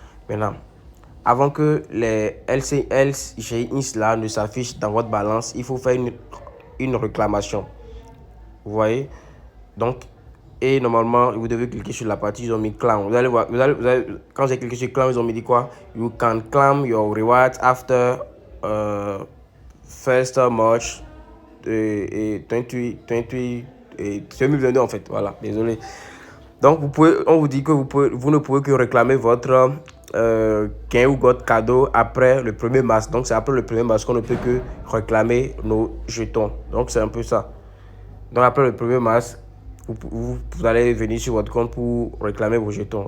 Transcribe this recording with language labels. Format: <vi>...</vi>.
<fr>Maintenant, avant que les LCIs là ne s'affichent dans votre balance, il faut faire une réclamation. Vous voyez? Donc, et normalement, vous devez cliquer sur la partie, ils ont mis claim. Vous allez voir, quand j'ai cliqué sur claim, ils ont mis dit quoi?</fr> <en>You can claim your rewards after 1st March 2022</en> <fr>en fait. Voilà, désolé. Donc, on vous dit que vous ne pouvez que réclamer votre gain ou votre cadeau après le 1er mars. Donc, c'est après le 1er mars qu'on ne peut que réclamer nos jetons. Donc, c'est un peu ça. Donc, après le 1er mars, vous allez venir sur votre compte pour réclamer vos jetons.</fr>